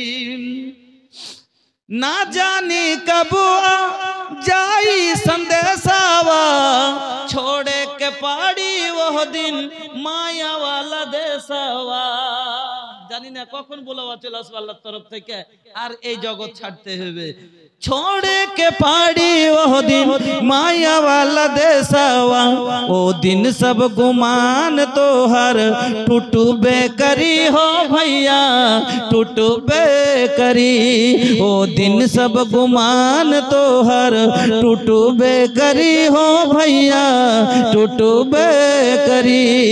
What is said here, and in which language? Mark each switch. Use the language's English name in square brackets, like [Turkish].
[Bhojpuri] ना जानी कब जाई संदेशावा, छोड़े के पाड़ी वो दिन माया वाला देशवा। [Bangla] জানি না কখন বলাবা চলে আসবে আল্লাহর তরফ থেকে, আর এই জগৎ ছাড়তে হবে। [Bhojpuri] छोड़े के पाड़ी वो दिन माया वाला देशवा, ओ दिन सब गुमान तो हर टूटबे करी हो भैया टूटबे करी, ओ दिन सब गुमान तो हर टूटबे करी हो भैया टूटबे करी,